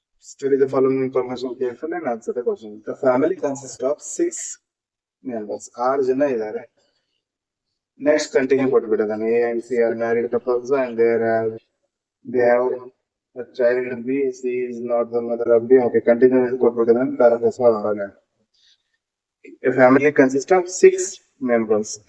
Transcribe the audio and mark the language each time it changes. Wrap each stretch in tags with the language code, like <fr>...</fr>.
<en>Study the following information carefully and answer the question. The family consists of 6 members.</en> <kn>6 ಜನ ಇದ್ದಾರೆ. Next continue ಕೊಟ್ಬಿಟ್ಟಿದ್ದಾನೆ.</kn> <en>A and C are married couples and they have a child B. C is not the mother of B. Okay, continue</en> <kn>ಕೊಟ್ಬಿಟ್ಟಿದ್ದಾನೆ. Paragraph ಮಾಡೋಣ.</kn> <en>A family consists of 6 members.</en>